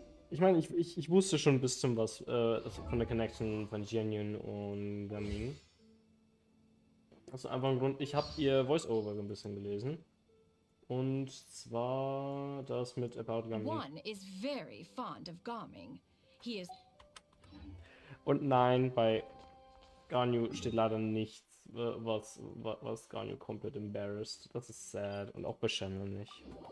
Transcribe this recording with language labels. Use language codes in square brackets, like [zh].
[de] Ich meine, ich wusste schon ein bisschen was von der Connection von Jianyun und Gaming. Also einfach ein Grund, ich habe ihr Voice-Over ein bisschen gelesen. Und zwar das mit About Gaming. [en] One is very fond of Gaming. He is. [de] Und nein, bei Ganyu steht leider nichts, was Ganyu komplett embarrassed. Das ist sad. Und auch bei Channel nicht.